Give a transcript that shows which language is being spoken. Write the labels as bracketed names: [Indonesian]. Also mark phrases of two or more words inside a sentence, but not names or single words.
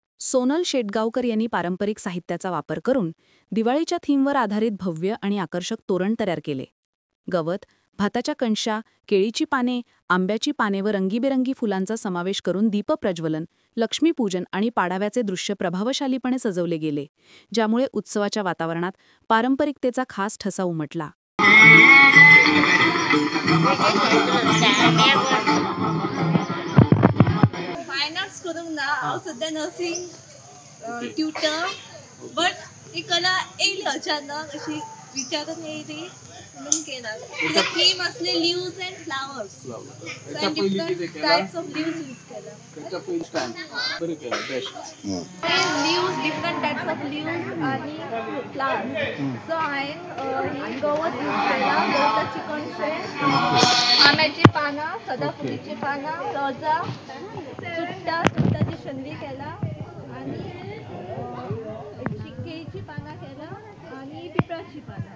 [Marathi] सोनल शेटगावकर यांनी पारंपरिक साहित्याचा वापर करून दिवाळीच्या थीमवर आधारित भव्य आणि आकर्षक तोरण तयार केले. गवत, भाताच्या कणशा, केळीची पाने, आंब्याची पाने व रंगीबेरंगी फुलांचा समावेश करून दीपप्रज्वलन, लक्ष्मीपूजन आणि पाडाव्याचे दृश्य प्रभावशालीपणे सजवले गेले, ज्यामुळे उत्सवाच्या वातावरणात पारंपरिकतेचा खास ठसा उमटला. [English] fine arts [Konkani] करूंक ना हांव सध्या [English] nursing tutor [Konkani] बट ही कला येयली अचानक अशी विचारून येयली म्हणून केला. [English] theme असले leaves and flowers and different types of leaves use केला. leaves different types of leaves आणि flowers. [Konkani] सो हांवें गवत यूज केला, गवताची कणशे, आंब्याची पानां, सदाफुलीची पानां, रोजां, सुट्टाची शंदी केला आणि केळीची पानां केला आणि पिपळाची पानां.